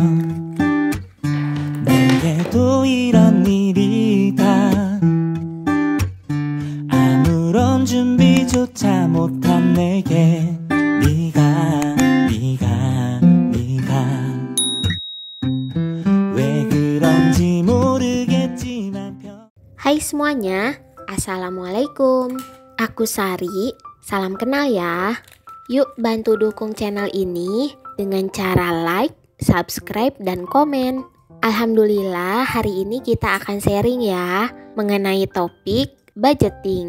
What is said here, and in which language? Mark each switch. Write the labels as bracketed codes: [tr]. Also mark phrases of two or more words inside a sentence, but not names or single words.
[ko] 내게도 이런 일이 다 아무런 준비조차 못한 내게 네가 왜 그런지 모르겠지만 [id] Hai semuanya, Assalamualaikum. Aku Sari, salam kenal ya. Yuk bantu dukung channel ini dengan cara [en] like, subscribe, [id] dan komen. Alhamdulillah hari ini kita akan sharing ya mengenai topik budgeting.